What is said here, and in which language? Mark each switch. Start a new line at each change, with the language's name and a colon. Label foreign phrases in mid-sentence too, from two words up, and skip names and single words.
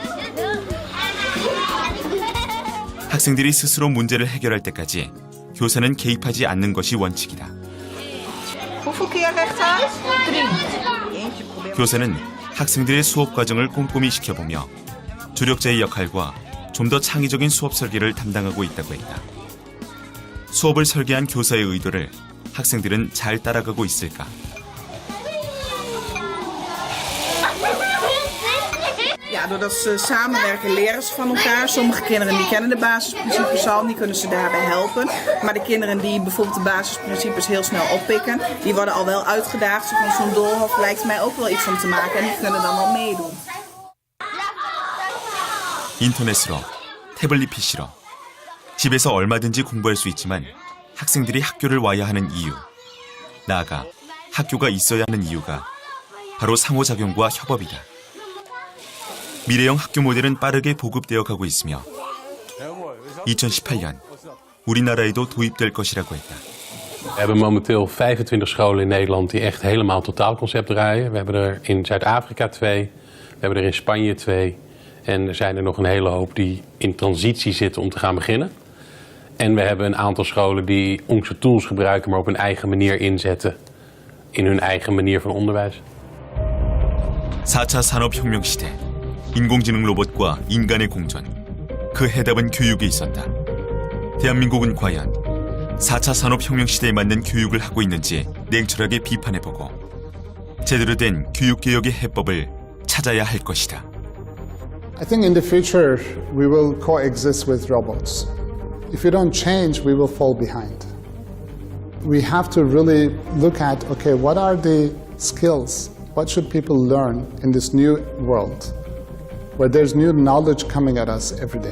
Korean: 학생들이 스스로 문제를 해결할 때까지 교사는 개입하지 않는 것이 원칙이다. 교사는 학생들의 수업 과정을 꼼꼼히 지켜보며 조력자의 역할과 좀 더 창의적인 수업 설계를 담당하고 있다고 했다. 수업을 설계한 교사의 의도를 학생들은 잘 따라가고 있을까?
Dutch: Ja, doordat ze samenwerken leren ze van elkaar. Sommige kinderen die kennen de basisprincipes al, die kunnen ze daarbij helpen. Maar de kinderen die bijvoorbeeld de basisprincipes heel snel oppikken, die worden al wel uitgedaagd. Zo van zo'n doolhof lijkt mij ook wel iets om te maken en die kunnen dan wel meedoen.
Korean: 인터넷으로, 태블릿 PC로 집에서 얼마든지 공부할 수 있지만 학생들이 학교를 와야 하는 이유, 나아가 학교가 있어야 하는 이유가 바로 상호작용과 협업이다. 미래형 학교 모델은 빠르게 보급되어 가고 있으며 2018년 우리나라에도 도입될 것이라고 했다.
Dutch: We hebben momenteel 25 scholen in Nederland die echt helemaal totaalconcept draaien. We hebben er in Zuid-Afrika 2, we hebben er in Spanje 2 en er zijn er nog een hele hoop die in transitie zitten om te gaan beginnen. En we hebben een aantal scholen die onze tools gebruiken, maar op hun eigen manier inzetten in hun eigen manier van onderwijs.
Korean: 4차 산업혁명 시대, 인공지능 로봇과 인간의 공존. 그 해답은 교육에 있었다. 대한민국은 과연 4차 산업혁명 시대에 맞는 교육을 하고 있는지 냉철하게 비판해보고 제대로 된 교육개혁의 해법을 찾아야 할 것이다.
English: I think in the future we will coexist with robots. If we don't change, we will fall behind. We have to really look at, okay, what are the skills? What should people learn in this new world where there's new knowledge coming at us every day?